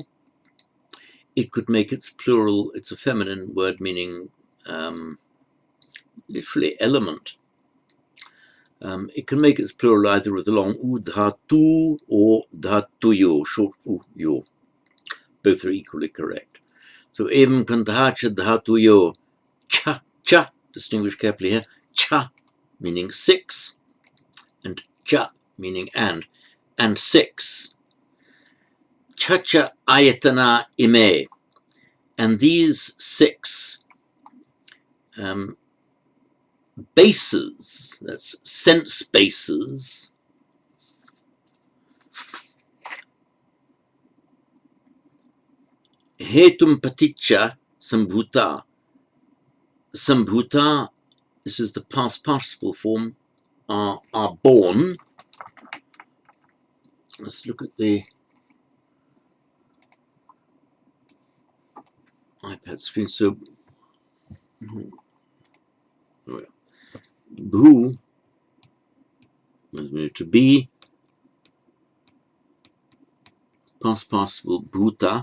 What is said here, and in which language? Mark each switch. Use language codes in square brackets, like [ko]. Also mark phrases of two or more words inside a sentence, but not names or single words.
[en] It could make its plural, it's a feminine word meaning literally element. It can make its plural either with a long u, dhatu, or dhatuyo, short u, yo. Both are equally correct. [pi] So evam kandhacha dhatuyo, cha, [en] distinguish carefully here, cha meaning 6, and cha meaning and 6. [pi] Chacha ayatana ime, [en] and these 6 bases, that's sense bases, [pi] hetum paticca sambhuta. Sambhuta, [en] this is the past participle form, are born. Let's look at the iPad screen. So bhu to be, past participle bhuta.